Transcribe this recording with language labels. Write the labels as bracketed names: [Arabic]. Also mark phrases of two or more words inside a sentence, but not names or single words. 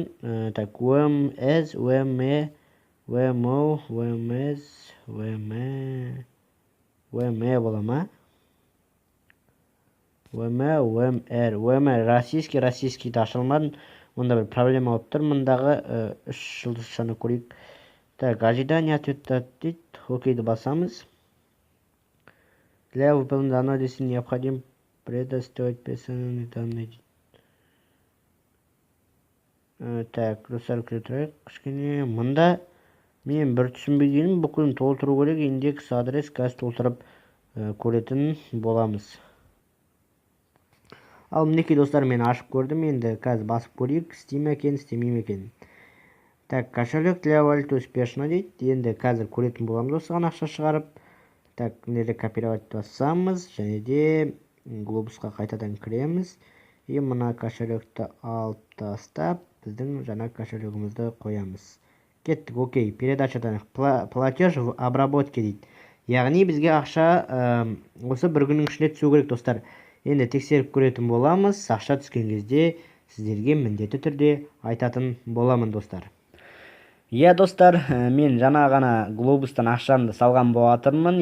[Kazakh] WMS, WME, WMO, WMS, WME бола ма? WMR, российскийді ашылмадым. Онда бір проблема болып тұр. Мұндағы 3 жұлдызшаны көрейік. [Russian] Ожидание ответа [Kazakh] дейді. Окейді басамыз. [Russian] Для выполнения данного действия необходимо предоставить персональные данные. [Kazakh] Достар, көре тұрайық. Кішкене мұнда мен бір түсінбегенім, бүкілін толтыру керек. Индекс, адрес, қазір толтырып көретін боламыз. Ал мінекей, достар, мен ашып көрдім. Енді қазір басып көрейік. Істейме екен, істемейме екен. [Russian] Кошелек для валюты успешно дейді. [Kazakh] Енді қазір көретін боламыз осыған ақша шығарып. Міне копировать басамыз, және де глобусқа қайтадан кіреміз. Мына кошелекті алып тастап, біздің жаңа кошелегімізді қоямыз. Кеттік, окей. Передачадан [Russian] платеж в обработке [Kazakh] дейді. Яғни бізге ақша осы бір күннің ішінде түсу керек, достар. Енді тексеріп көретін боламыз. Ақша түскен кезде сіздерге міндетті түрде айтатын боламын, достар. Достар, мен жаңа ғана глобустан ақшамды салған болатырмын.